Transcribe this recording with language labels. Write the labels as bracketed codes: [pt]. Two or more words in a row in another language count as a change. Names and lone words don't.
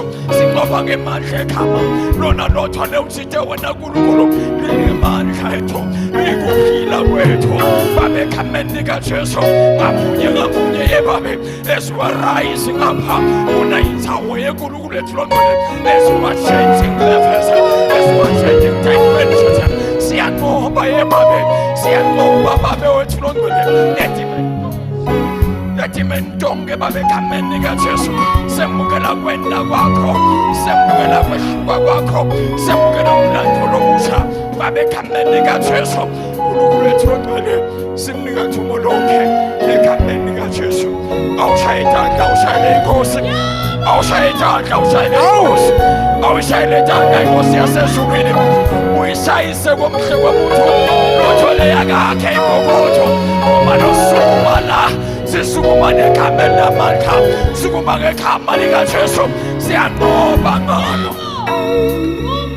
[ss] sinqoba ngemandla ekhama lona lothwale uthithe wena uNkulunkulu lingemandla ethu likuphila kwethu babe egameni likaJesu ngamunye ngamunye yebabe esiwarise ngapha una inzawo yenkulunkulu ethu longcwele esiwa- [en] changing levels [ss] esiwa- [en] changing dimensions [ss] siyanqoba yebabe siyanqoba babe wethu longcwele Etimentonge babe egameni likaJesu semukela kwenda kwakho semukela kwehluka kwakho semukela umlandvo lomusha babe egameni likaJesu uNkulunkulu wethu longcwele simnika ithuba lonke egameni likaJesu awushaye idandla awushaye inkosi awushaye idandla awushaye inkosi awushaye idandla inkosi yasezulwini uyishayise komhle komuntu lothole yakakhe impokotho uma losukuma la sisukuma negameni lamandla sukuma ngegama likaJesu siyanqoba ngalo